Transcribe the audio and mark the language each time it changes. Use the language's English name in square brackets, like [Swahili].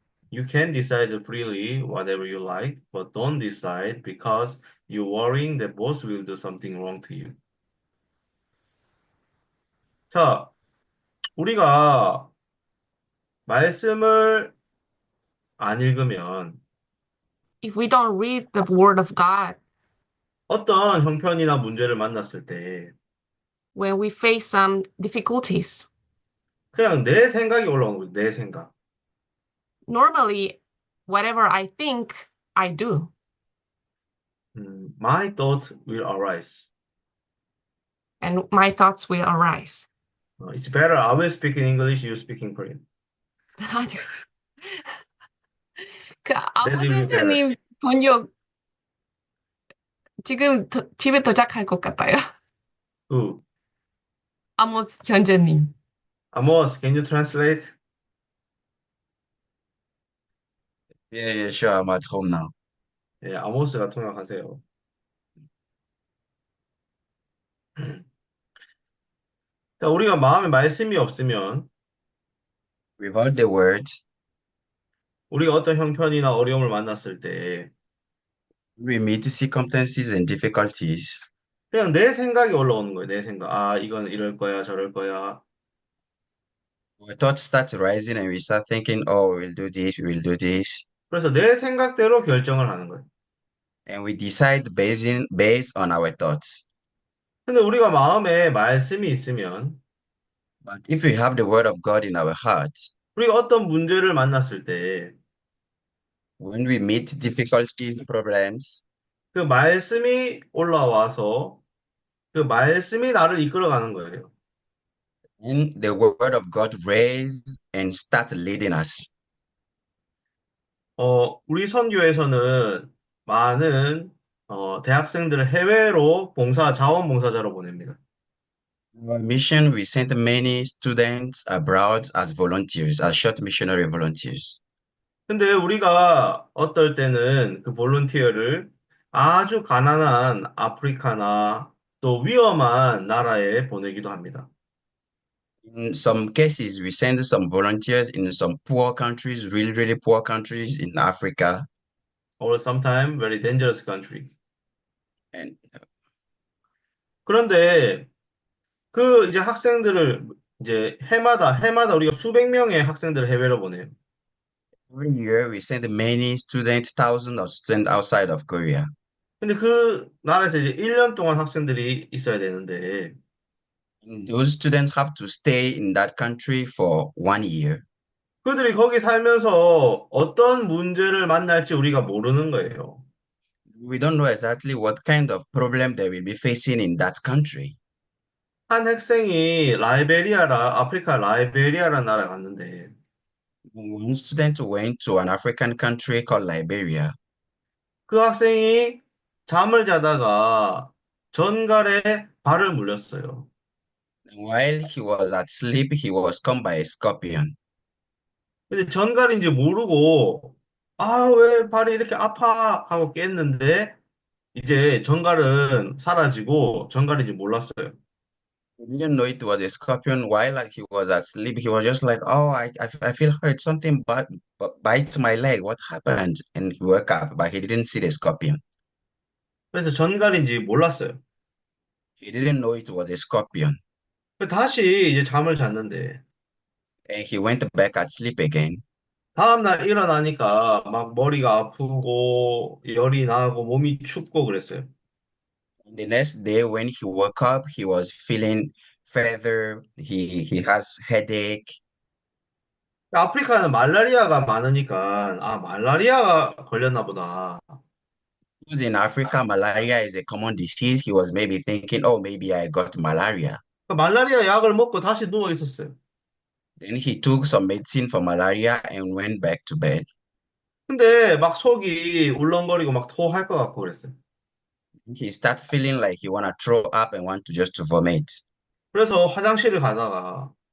[English] You can decide freely whatever you like, but don't decide because you're worrying the boss will do something wrong to you. [Korean] 자, 우리가 말씀을 안 읽으면 [English] if we don't read the word of God, [Korean] 어떤 형편이나 문제를 만났을 때 [English] when we face some difficulties, [Korean] 그냥 내 생각이 올라오는 거예요. 내 생각. [English] normally, whatever I think, I do. My thoughts will arise. And my thoughts will arise. It's better I will speak in English, you speak in Korean. [Korean] 그 [English] That [Korean] 아모스 [English] will be better. [Korean] 형제님 번역 지금 집에 도착할 것 같아요. [English] Who? [Korean] 아모스 형제님. [English] Amos, can you translate? Yeah, sure. I'm at home now. [Korean] 예, 아모스가 통역하세요. 자, 우리가 마음에 말씀이 없으면 [English] Without the word, [Korean] 우리가 어떤 형편이나 어려움을 만났을 때 [English] we meet circumstances and difficulties. [Korean] 그냥 내 생각이 올라오는 거예요. 내 생각. 이건 이럴 거야, 저럴 거야. [English] Our thoughts start rising and we start thinking, oh, we'll do this, we'll do this. [Korean] 그래서 내 생각대로 결정을 하는 거예요. [English] And we decide based on our thoughts. [Korean] 근데 우리가 마음에 말씀이 있으면 [English] But if we have the word of God in our heart, [Korean] 우리가 어떤 문제를 만났을 때 [English] when we meet difficulties, problems, [Korean] 그 말씀이 올라와서 그 말씀이 나를 이끌어가는 거예요. [English] and the word of God raise and start leading us. [Korean] 우리 선교에서는 많은 대학생들을 해외로 자원봉사자로 보냅니다. [English] Our mission, we sent many students abroad as volunteers, as short missionary volunteers. [Korean] 근데 우리가 어떨 때는 그 볼런티어를 아주 가난한 아프리카나 또 위험한 나라에 보내기도 합니다. [English] In some cases, we send some volunteers in some poor countries, really, really poor countries in Africa. Or sometimes very dangerous country. And [Korean] 그런데 그 이제 학생들을 이제 해마다 우리가 수백 명의 학생들을 해외로 보내요. [English] every year, we send many students, thousands of students outside of Korea. [Korean] 근데 그 나라에서 이제 1년 동안 학생들이 있어야 되는데 [English] And those students have to stay in that country for 1 year. [Korean] 그들이 거기 살면서 어떤 문제를 만날지 우리가 모르는 거예요. [English] We don't know exactly what kind of problem they will be facing in that country. [Korean] 한 학생이 아프리카 라이베리아라는 나라에 갔는데, [English] One student went to an African country called Liberia. [Korean] 그 학생이 잠을 자다가 전갈에 발을 물렸어요. [English] While he was at sleep, he was come by a scorpion. [Korean] 근데 전갈인지 모르고, 아, 왜 발이 이렇게 아파? 하고 깼는데, 이제 전갈은 사라지고 전갈인지 몰랐어요. [English] He didn't know it was a scorpion. While he was asleep, he was just like, "Oh, I feel hurt. Something bites my leg. What happened?" And he woke up, but he didn't see the scorpion. [Korean] 그래서 전갈인지 몰랐어요. [English] He didn't know it was a scorpion. [Korean] 다시 이제 잠을 잤는데, [English] And he went back at sleep again. [Korean] 다음날 일어나니까 막 머리가 아프고, 열이 나고, 몸이 춥고 그랬어요. [English] And the next day, when he woke up, he was feeling fever. He has headache. [Korean] 아프리카는 말라리아가 많으니까, 아, 말라리아가 걸렸나 보다. [English] Because in Africa, malaria is a common disease. He was maybe thinking, "Oh, maybe I got malaria." [Korean] 말라리아 약을 먹고 다시 누워 있었어요. [English] Then he took some medicine for malaria and went back to bed. [Korean] 근데 막 속이 울렁거리고 막 토할 것 같고 그랬어요. [English] He started feeling like he want to throw up and want to just to vomit. [Korean] 그래서 화장실을 가다가